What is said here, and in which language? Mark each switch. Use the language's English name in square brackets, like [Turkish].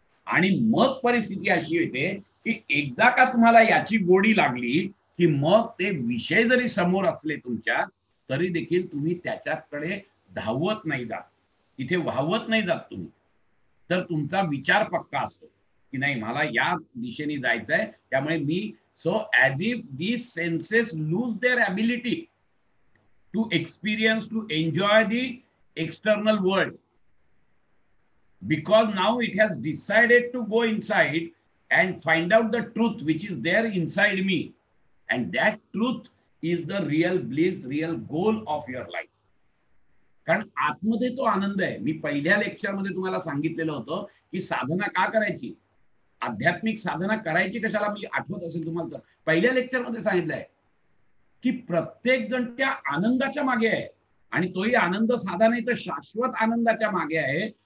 [Marathi] आणि मग परिस्थिती अशी येते की एकदा का तुम्हाला याची गोडी लागली की मग ते विषय जरी समोर असले तुमच्या तरी देखील तुम्ही त्याच्याकडे धावत नाही जात, तिथे वाहवत नाही जात तुम्ही. तर तुमचा विचार पक्का असतो की नाही मला या दिशेने जायचंय. त्यामुळे मी [English] So as if these senses lose their ability to experience, to enjoy the external world, because now it has decided to go inside and find out the truth which is there inside me, and that truth is the real bliss, real goal of your life. [Marathi] कारण आतमध्ये तो आनंद आहे. मी पहिल्या लेक्चरमध्ये तुम्हाला सांगितलेलं होतं की साधना का करायची, आध्यात्मिक साधना करायची कशाला, मी आठवत असेल तुम्हाला तर पहिल्या लेक्चरमध्ये सांगितलंय की प्रत्येक जण त्या आनंदाच्या मागे आहे. आणि तोही आनंद साधा नाही तर शाश्वत आनंदाच्या मागे आहे.